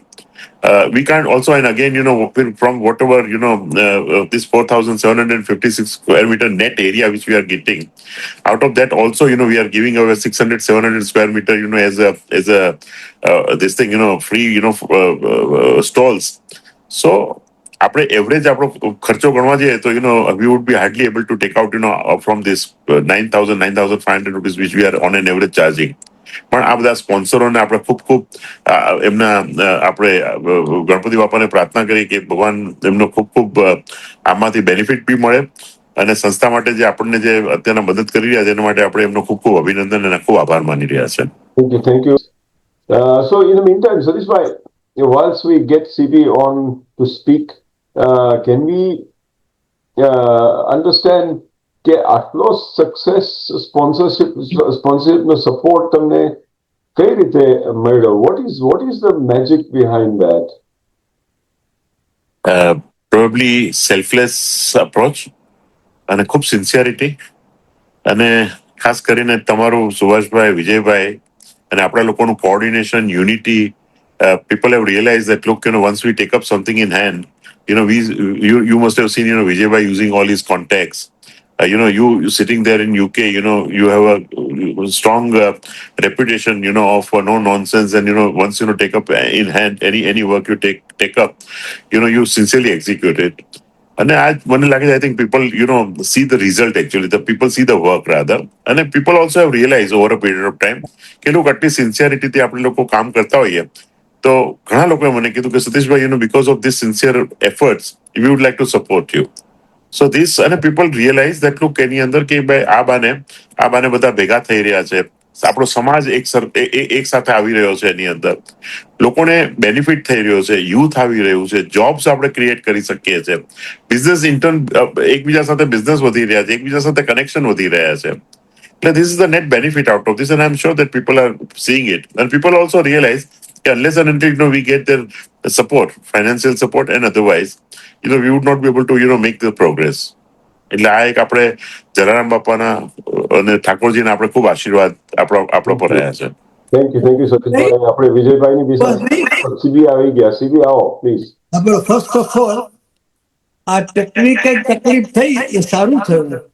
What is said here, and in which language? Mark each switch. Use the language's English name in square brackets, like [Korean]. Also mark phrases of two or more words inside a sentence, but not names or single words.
[English] We can't also, and again, from whatever, this 4,756 square meter net area which we are getting, out of that also, we are giving away 600, 700 square meter, as a this thing, free, stalls. So, [Gujarati] આપણે એવરેજ આપણો ખર્ચો ગણવા જઈએ તો [English] we would be hardly able to take out from this 9,500 rupees which we are on an average charging. [Gujarati] પણ આ બધા સ્પોન્સરોને આપણે ખૂબ એમના આપણે ગણપતિ બાપાને પ્રાર્થના કરી કે ભગવાન એમનો ખૂબ આમાંથી બેનિફિટ બી મળે અને સંસ્થા માટે જે આપણને જે અત્યારના મદદ કરી રહ્યા છે એના માટે આપણે એમનો ખૂબ અભિનંદન અને ખૂબ આભાર માની રહ્યા છે. [English] Thank you. So in the meantime, Satish Bhai, whilst we get CB on to speak, can we understand [Gujarati] કે આટલો સક્સેસ સ્પોન્સરશિપનો સપોર્ટ તમને કઈ રીતે મળ્યો? [English] what is the magic behind that? Probably selfless approach [Gujarati] અને ખૂબ સિન્સિયરિટી અને ખાસ કરીને તમારું સુભાષભાઈ, વિજયભાઈ અને આપણા લોકોનું કોઓર્ડિનેશન, યુનિટી. [English] People have realized that, look, once we take up something in hand, you must have seen, Vijay Bhai using all his contacts. You sitting there in UK, you have a strong reputation, of no nonsense. And, once, take up in hand any work you take up, you sincerely execute it. And I think people, see the result actually. The people see the work rather. And people also have realized over a period of time, [Gujarati] કે લોકો આટલી સિન્સિયરિટીથી આપણે લોકો કામ કરતા હોઈએ તો ઘણા લોકોએ મને કીધું કે સતીશભાઈ, [English] because of this sincere efforts, we would like to support you. So this, and people realize that, look, [Gujarati] એની અંદર કે ભાઈ આ બાને બધા ભેગા થઈ રહ્યા છે, આપણો સમાજ એક સાથે આવી રહ્યો છે, એની અંદર લોકોને બેનિફિટ થઈ રહ્યો છે, યુથ આવી રહ્યું છે, જોબ્સ આપણે ક્રિએટ કરી શકીએ છીએ, બિઝનેસ એકબીજા સાથે બિઝનેસ વધી રહ્યા છે, એકબીજા સાથે કનેક્શન વધી રહ્યા છે. [English] This is the net benefit out of this, and I'm sure that people are seeing it. And people also realize that unless and until we get their support, financial support and otherwise, we would not be able to make the progress. [Gujarati] એટલે આ એક આપણે જલારામ બાપાના અને ઠાકોરજીના આપણે ખૂબ આશીર્વાદ આપણો પર રહ્યા છે. [English] Thank you [Gujarati] સતીશભાઈ. આપણે વિજયભાઈની બી સીબી આવી ગયા. સીબી આવો પ્લીઝ. [English] First of all, [Gujarati] આ ટેકનિકલ તકલીફ થઈ એ સારું થયું.